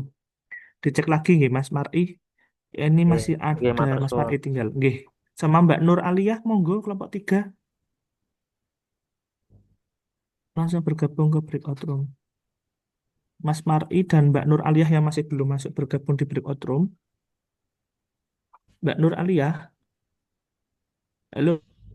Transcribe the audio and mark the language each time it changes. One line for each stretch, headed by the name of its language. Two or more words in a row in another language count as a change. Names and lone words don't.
Indonesian: Dicek lagi nggih Mas Mar'i. Ini Nggih, masih nggih ada matur Mas suwun. Mar'i tinggal. Nggih. Sama Mbak Nur Aliyah monggo kelompok 3 langsung bergabung ke breakout room. Mas Mar'i dan Mbak Nur Aliyah yang masih belum masuk bergabung di breakout room. Mbak Nur Aliyah, halo.